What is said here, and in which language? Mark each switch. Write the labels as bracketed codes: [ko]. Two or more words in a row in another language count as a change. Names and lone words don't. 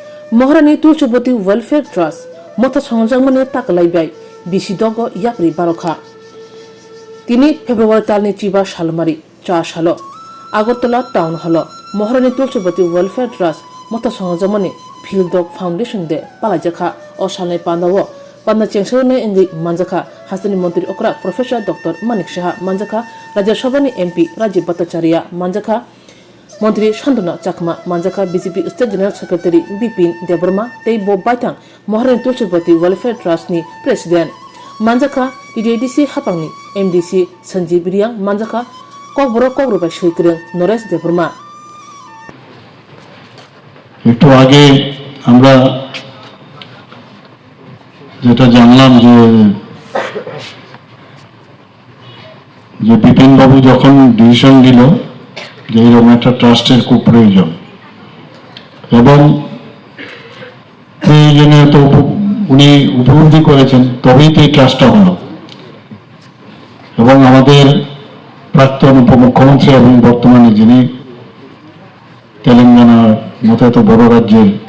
[trp] महारानी तुलसीवती वेलफेयर ट्रास्ट मथा संजांगमानि ताकलायबाय बिसिदग याप्रि बारखा 3 फेब्रुवारी तालनि चिबा सालमारि 4 साल আগরতলা টাউন হল महारानी तुलसीवती वेलफेयर ट्रास्ट मथा संजांगमानि फिल्डग फाउंडेशन दे पालायजाखा अ सालनि पान्दाव पान्दा चेंसोने इंगि मानजाखा हासनी मंत्री अकरा प्रोफेसर डॉक्टर मानिक साहा मानजाखा राज्यसभानि एमपी राजीव भट्टाचार्य मानजाखा मंत्री शांतना चाकमा मानजाखा बीजेपी [en] State General Secretary [trp] बिपिन देबबर्मा तेबो बाइथां महारानी तुलसीवती वेलफेयर ट्रास्टनि प्रेसिडेंट मानजाखा डीडीसी हापांनि एमडीसी संजीव रियांग मानजाखा ककबरबाय सैक्रें नरेश देबबर्मा [bn] একটু আগে আমরা যেটা জানলাম যে বিপিন বাবু যখন ডিসিশন দিল যে এরকম একটা ট্রাস্টের খুব প্রয়োজন এবং প্রয়োজনীয় তো উনি উপলব্ধি করেছেন তবেই তো এই ট্রাস্টটা হলো এবং আমাদের প্রাক্তন উপমুখ্যমন্ত্রী এবং বর্তমানে যিনি তেলেঙ্গানার মতো এত বড় রাজ্যের